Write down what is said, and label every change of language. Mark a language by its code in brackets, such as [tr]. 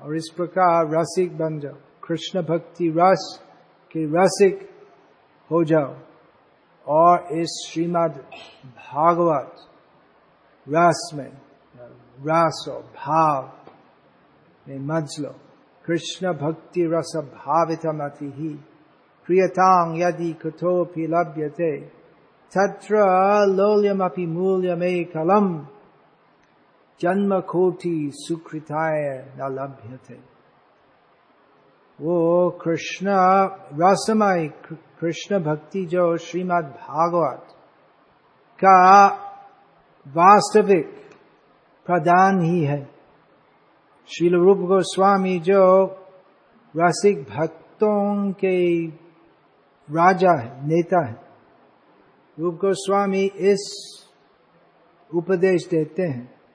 [hi] और इस प्रकार रसिक बन जाओ, कृष्ण भक्ति रस के रसिक हो जाओ, और इस श्रीमद् भागवत रस में रस और भाव में मज लो। [sa] कृष्ण भक्ति रस भावितम अति ही प्रियतां यदि कथोपि लभ्यते तत्र लोल्यमपि मूल्यमेकलम् जन्म कोटि सुकृताय न लभ्यते। [hi] वो कृष्ण रसमय कृष्ण भक्ति जो श्रीमद् भागवत का वास्तविक प्रदान ही है। श्रील रूप गोस्वामी जो रसिक भक्तों के राजा है, नेता है, रूप गोस्वामी इस उपदेश देते हैं